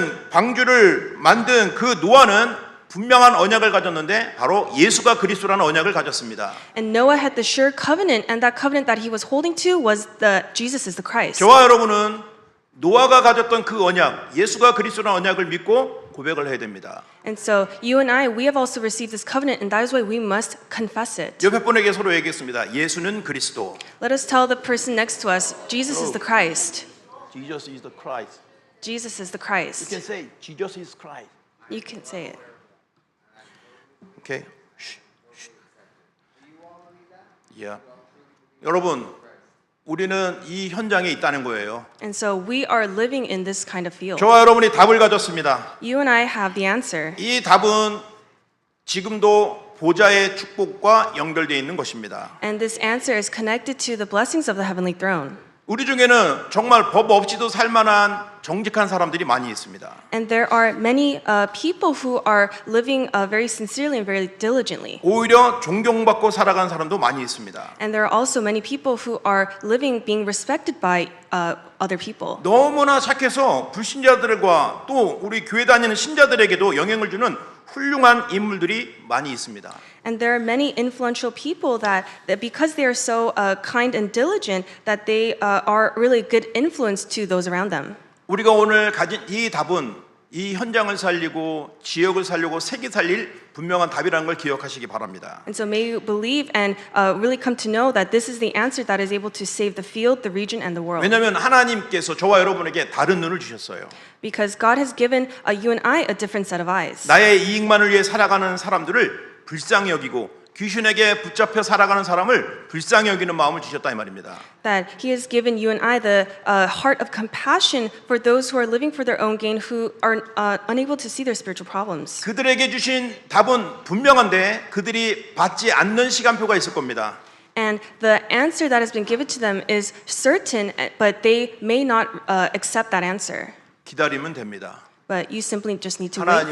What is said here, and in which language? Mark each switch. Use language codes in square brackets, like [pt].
[ko] 방주를 만든 그 노아는 분명한 언약을 가졌는데 바로 예수가 그리스도라는 언약을 가졌습니다. [en] And Noah had the sure covenant, and that covenant that he was holding to was Jesus is the Christ. [ko] 저와 여러분은 노아가 가졌던 그 언약, 예수가 그리스도라는 언약을 믿고 고백을 해야 됩니다. [en] And so you and I, we have also received this covenant, and that is why we must confess it. [ko] 옆에 분에게 서로 얘기했습니다. 예수는 그리스도. [en] Let us tell the person next to us, Jesus is the Christ. Jesus is the Christ. Jesus is the You Christ. can say Jesus is Christ. You can say it. Okay. Yeah. [ko] 여러분, 우리는 이 현장에 있다는 거예요. [en] And so we are living in this kind of field. [ko] 저와 여러분이 답을 가졌습니다. [en] You and I have the answer. [ko] 이 답은 지금도 보좌의 축복과 연결되어 있는 것입니다. [en] And this answer is connected to the blessings of the heavenly throne. [ko] 우리 중에는 정말 법 없이도 살만한 정직한 사람들이 많이 있습니다. [en] And there are many people who are living very sincerely and very diligently. [ko] 오히려 존경받고 살아가는 사람도 많이 있습니다. [en] And there are also many people who are living being respected by other people. [ko] 너무나 착해서 불신자들과 또 우리 교회 다니는 신자들에게도 영향을 주는 훌륭한 인물들이 많이 있습니다. [en] And there are many influential people that because they are so kind and diligent, that they are really good influence to those around them. [ko] 우리가 오늘 가진 이 답은 이 현장을 살리고 지역을 살리고 세계 살릴 분명한 답이라는 걸 기억하시기 바랍니다. [en] And so may you believe and really come to know that this is the answer that is able to save the field, the region, and the world. [ko] 왜냐하면 하나님께서 저와 여러분에게 다른 눈을 주셨어요. [en] Because God has given you and I a different set of eyes. [ko] 나의 이익만을 위해 살아가는 사람들을 불쌍히 여기고 귀신에게 붙잡혀 살아가는 사람을 불쌍히 여기는 마음을 주셨다 이 말입니다. [en] That He has given you and I the heart of compassion for those who are living for their own gain, who are unable to see their spiritual problems. [ko] 그들에게 주신 답은 분명한데 그들이 받지 않는 시간표가 있을 겁니다. [en] And the answer that has been given to them is certain, but they may not accept that answer. [ko] 기다리면 됩니다. [en] But you simply just need to wait for